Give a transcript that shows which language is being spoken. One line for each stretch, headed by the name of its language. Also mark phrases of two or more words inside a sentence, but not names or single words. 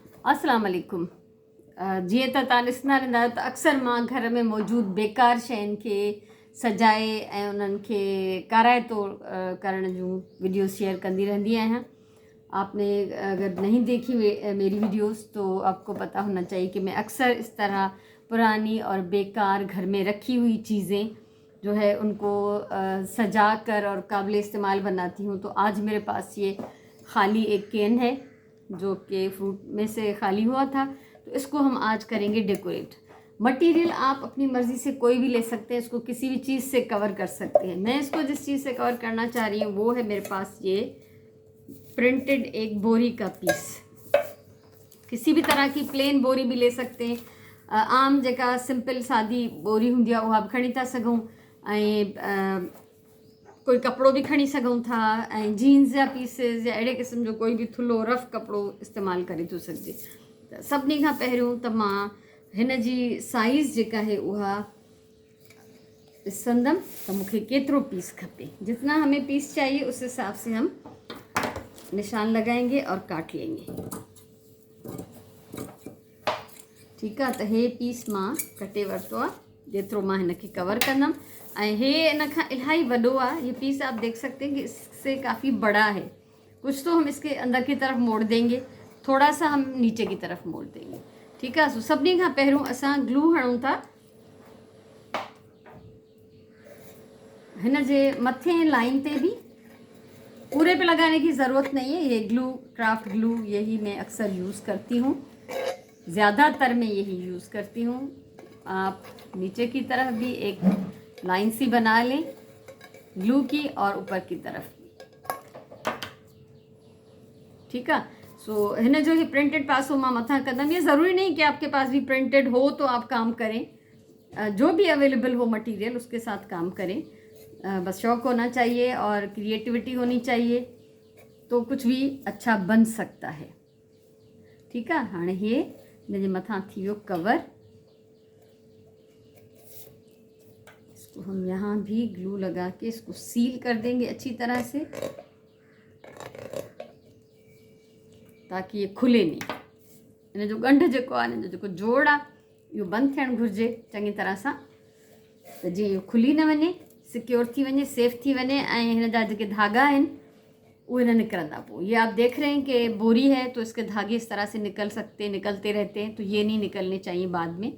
Arabic: السلام عليكم.
Sindhi: जीअं त तव्हां ॾिसंदा रहंदा आहियो त अक्सर मां घर में मौजूदु बेकार शयुनि खे सजाए ऐं उन्हनि खे काराए तोड़ करण जूं वीडियोस शेयर कंदी रहंदी आहियां।
Hindi: आपने अगर नहीं देखी मेरी वीडियोस तो आपको पता होना चाहिए कि मैं अक्सर इस तरह पुरानी और बेकार घर में रखी हुई चीज़ें जो है उनको सजा कर और काबिल इस्तेमाल बनाती हूँ। तो आज मेरे पास ये खाली एक कैन है जो कि फ्रूट में से खाली हुआ था, तो इसको हम आज करेंगे डेकोरेट। मटेरियल आप अपनी मर्ज़ी से कोई भी ले सकते हैं, इसको किसी भी चीज़ से कवर कर सकते हैं। मैं इसको जिस चीज़ से कवर करना चाह रही हूँ वो है मेरे पास ये प्रिंटेड एक बोरी का पीस। किसी भी तरह की प्लेन बोरी भी ले सकते हैं।
Sindhi: आम जेका सिंपल सादी बोरी हूंदी आहे उहा बि खणी था सघूं, ऐं कोई कपिड़ो बि खणी सघूं था, ऐं जीन्स जा पीसिस या अहिड़े क़िस्म जो कोई बि थुल्हो रफ कपिड़ो इस्तेमालु करे थो सघिजे। त सभिनी खां पहिरियों त मां हिन जी साइज़ जेका है उहा ॾिसंदमि त मूंखे केतिरो पीस खपे।
Hindi: जितना हमें पीस चाहिए उस हिसाब से हम निशान लगाएंगे और काट लेंगे।
Sindhi: ठीकु आहे, त हे पीस मां कटे वरितो आहे, जेतिरो मां हिन खे कवर कंदमि। ऐं हे इन खां इलाही वॾो आहे।
Hindi: ये पीस आप देख सकते हैं कि इससे काफ़ी बड़ा है। कुछ तो हम इसके अंदर की तरफ मोड़ देंगे, थोड़ा सा हम नीचे की तरफ मोड़ देंगे। ठीक है।
Sindhi: सो सभिनी खां पहिरियों असां ग्लू हणूं था हिन जे मथे लाइन ते भी।
Hindi: पूरे पे लगाने की ज़रूरत नहीं है। ये ग्लू क्राफ्ट ग्लू यही मैं अक्सर यूज़ करती हूँ, ज़्यादातर मैं यही यूज़ करती हूँ। आप नीचे की तरफ भी एक लाइन सी बना लें ग्लू की और ऊपर की तरफ भी। ठीक है। सो हिन जो ही प्रिंटेड पासो मां मथा कंदमि। ये ज़रूरी नहीं कि आपके पास भी प्रिंटेड हो तो आप काम करें, जो भी अवेलेबल हो मटेरियल उसके साथ काम करें। बस शौक़ होना चाहिए और क्रिएटिविटी होनी चाहिए तो कुछ भी अच्छा बन सकता है। ठीक है।
Sindhi: हाँ ये हिन जे मथा थी वियो कवर।
Hindi: इसको हम यहाँ भी ग्लू लगा के इसको सील कर देंगे अच्छी तरह से, ताकि ये खुले नहीं।
Sindhi: इन जो गंढ जेको आहे, इन जो जेको जोड़ आहे इहो बंदि थियणु घुरिजे चङी तरह सां, त जीअं इहो खुली न वञे, सिक्योर थी वञे, सेफ थी वञे। ऐं हिन जा जेके धागा आहिनि उहे न निकिरंदा।
Hindi: पोइ ये आप देख रहे हैं कि बोरी है तो इसके धागे इस तरह से निकलते रहते हैं, तो ये नहीं निकलने चाहिए बाद में।